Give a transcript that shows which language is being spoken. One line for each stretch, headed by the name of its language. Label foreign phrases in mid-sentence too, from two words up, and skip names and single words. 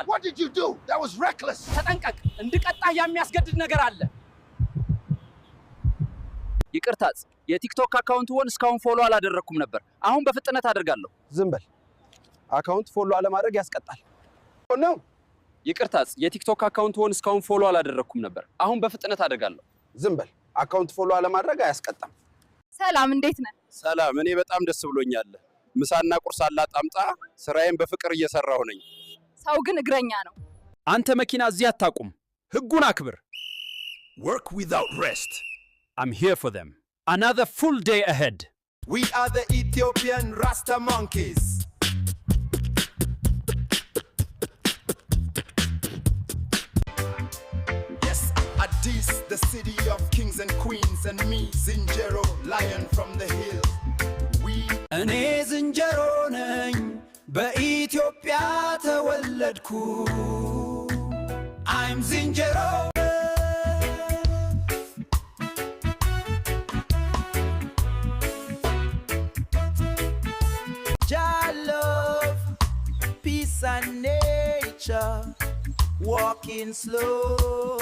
English: What did you do? That was reckless.
Amharic: ተጠንቀቅ እንድቀጣህ የሚያስገድድ ነገር አለ ይቅርታጽ የቲክቶክ አካውንት ወን እስካሁን ፎሎ አላደረኩም ነበር አሁን በፍጥነት አደርጋለሁ ዝም በል አካውንት ፎሎ አለማድረግ ያስቀጣል
English: No.
Amharic: ይቅርታጽ የቲክቶክ አካውንት ወን እስካሁን ፎሎ አላደረኩም ነበር አሁን በፍጥነት አደርጋለሁ ዝም በል አካውንት ፎሎ አለማድረግ አያስቀጣም ሰላም እንዴት ነህ ሰላም እኔ በጣም ደስ ብሎኛል ምሳና ቁርስ አላጣምጣ ስራዬን በፍቅር እየሰራሁ ነኝ ሰው ግን እግረኛ ነው አንተ መኪና እዚህ አታቁም ህጉን አክብር
English: Work without rest. I'm here for them another full day ahead We are the Ethiopian Rasta monkeys. Yes, Addis, the city of kings and queens, and me, Zinjero, lion from the hills. We
Amharic: እኔ ዝንጀሮ ነኝ በኢትዮጵያ ተወለድኩ I'm ዝንጀሮ
English: love, peace and nature, walking slow.